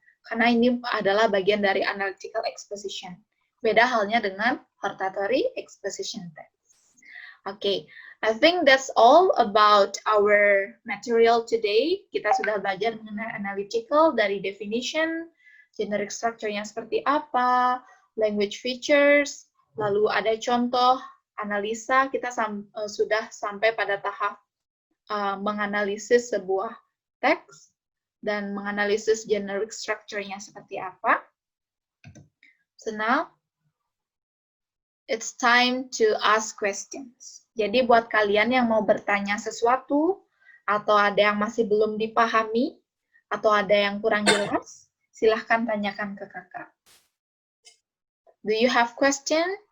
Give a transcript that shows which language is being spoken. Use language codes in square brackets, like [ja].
[id] Karena ini adalah bagian dari analytical exposition. Beda halnya dengan hortatory exposition text. [en] Okay, I think that's all about our material today. [id] Kita sudah belajar mengenai analytical dari definition, generic structure-nya seperti apa, language features, lalu ada contoh analisa. Kita sudah sampai pada tahap menganalisis sebuah teks dan menganalisis generic structure-nya seperti apa. [en] So now, it's time to ask questions. [id] Jadi buat kalian yang mau bertanya sesuatu, atau ada yang masih belum dipahami, atau ada yang kurang jelas, silahkan tanyakan ke kakak. [en] Do you have question?